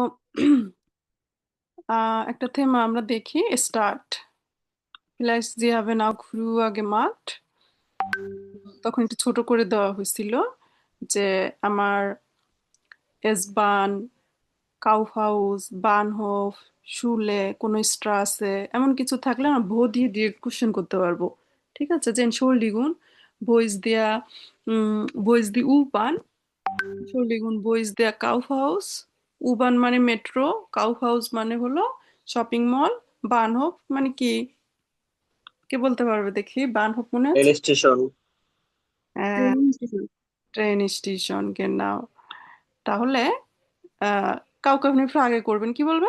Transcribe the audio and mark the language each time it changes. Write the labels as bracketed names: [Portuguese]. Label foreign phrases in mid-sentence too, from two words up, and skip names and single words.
[Bangla] একটা থেমা আমরা দেখি স্টার্ট. [German] Vielleicht Sie haben auch früher gemacht. [Bangla] তখন একটু ছোট করে দেওয়া হয়েছিল যে আমার [German] S-Bahn, Kaufhaus, Bahnhof, Schule, [Bangla] কোনো স্ট্রাসে এমন কিছু থাকলে আমরা ভো দিয়ে [English] direct question [Bangla] করতে পারবো। ঠিক আছে, যে [German] Entschuldigung, wo ist der, wo ist die U-Bahn? Entschuldigung, wo ist der Kaufhaus? [Bangla] U-Bahn মানে মেট্রো, কাউফহাউস মানে হলো [English] shopping mall, [Bangla] বানহোফ মানে কি? কে বলতে পারবে দেখি? বানহোফ মনে রেল আছে? স্টেশন। [English] train station, genau. [Bangla] তাহলে কাউকে আপনি আগে করবেন, কি বলবেন?